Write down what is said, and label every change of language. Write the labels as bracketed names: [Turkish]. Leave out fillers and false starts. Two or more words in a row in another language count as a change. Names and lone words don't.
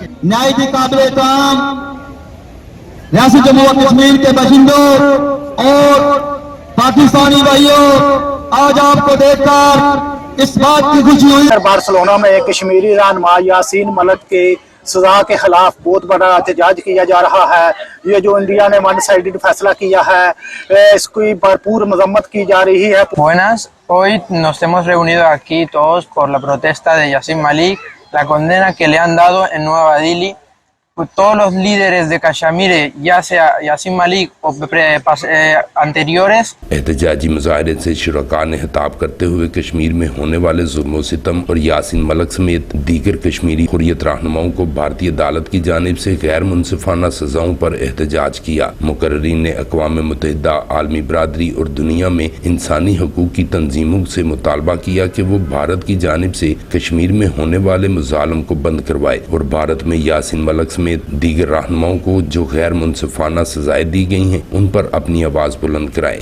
[Urdu] نائب قابل احترام ریاست جموں و کشمیر کے باشندوں اور پاکستانی بھائیوں، آج آپ کو دیکھ کر اس بات کی خوشی ہوئی۔ بارسلونا میں کشمیری رہنما یاسین ملک کے سزا کے خلاف بہت بڑا احتجاج کیا جا رہا ہے۔ یہ جو انڈیا نے [English] one sided [Urdu] فیصلہ کیا ہے اس کی بھرپور مذمت کی جا رہی ہے۔ [Spanish] Buenas, hoy nos hemos reunido aquí todos por la protesta de Yassin Malik, la condena que le han dado en Nueva Delhi. Todos los líderes de Kashmir, ya sea Yassin Malik o anteriores. [Urdu] احتجاجی مظاہرے سے شرکاء نے خطاب کرتے ہوئے کشمیر میں ہونے والے ظلم و ستم اور یاسین ملک سمیت دیگر کشمیری حریت رہنماؤں کو بھارتی عدالت کی جانب سے غیر منصفانہ سزاؤں پر احتجاج کیا۔ مقررین نے اقوام متحدہ، عالمی برادری اور دنیا میں انسانی حقوق کی تنظیموں سے مطالبہ کیا کہ وہ بھارت کی جانب سے کشمیر میں ہونے والے مظالم کو بند کروائے اور بھارت میں یاسین ملک سمیت دیگر رہنماؤں کو جو غیر منصفانہ سزائیں دی گئی ہیں ان پر اپنی آواز بلند کرائے۔